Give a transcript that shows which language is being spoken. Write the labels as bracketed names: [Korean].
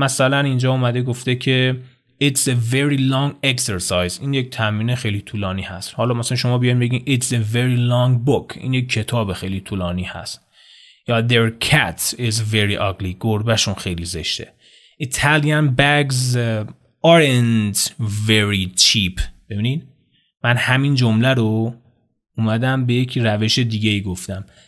[Persian] مثلا اینجا اومده گفته که [English] It's a very long exercise. [Persian] این یک تمرین خیلی طولانی هست. حالا مثلا شما بیاین بگین [English] It's a very long book. [Persian] این یک کتاب خیلی طولانی هست. یا [English] Their cat is very ugly. [Persian] گربهشون خیلی زشته. [English] Italian bags aren't very cheap. [Persian] ببینید من همین جمله رو اومدم به یک روش دیگه ای گفتم.